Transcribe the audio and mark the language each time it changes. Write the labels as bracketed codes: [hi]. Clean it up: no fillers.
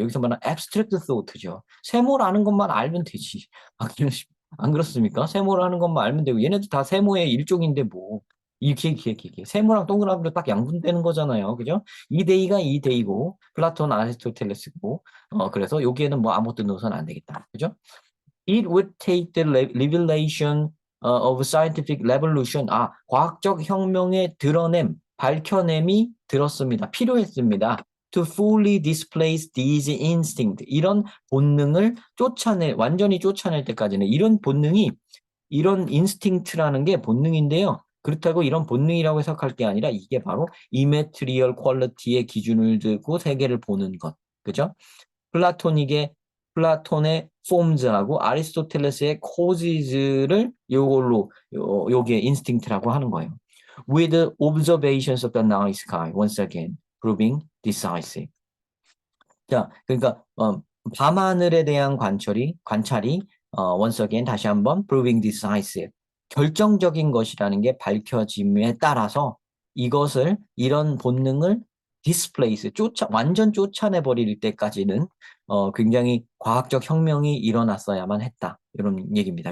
[ko] 여기서 말하는 abstract thought죠. 세모라는 것만 알면 되지. 안 그렇습니까? 세모라는 것만 알면 되고 얘네들 다 세모의 일종인데 뭐 이렇게 세모랑 동그라미로 딱 양분되는 거잖아요. 그죠? 이 데이가 이 데이고 플라톤 아리스토텔레스고 그래서 여기에는 뭐 아무것도 넣어서는 안 되겠다. 그죠? [en] It would take the revelation of scientific revolution. [ko] 과학적 혁명의 드러냄, 밝혀냄이 들었습니다. 필요했습니다. [en] To fully displace these instinct. [ko] 이런 본능을 완전히 쫓아낼 때까지는 이런 본능이 이런 인스팅트라는 게 본능인데요. 그렇다고 이런 본능이라고 해석할 게 아니라 이게 바로 이메트리얼 퀄리티의 기준을 두고 세계를 보는 것. 그죠? 플라톤의 폼즈하고 아리스토텔레스의 코지즈를 여기에 인스팅트라고 하는 거예요. [en] With observations of the night sky, once again, proving decisive. [ko] 자, 그러니까 밤하늘에 대한 관찰이 [en] once again [ko] 다시 한번 [en] proving decisive, [ko] 결정적인 것이라는 게 밝혀짐에 따라서 이런 본능을 displace, 완전 쫓아내버릴 때까지는 굉장히 과학적 혁명이 일어났어야만 했다. 이런 얘기입니다.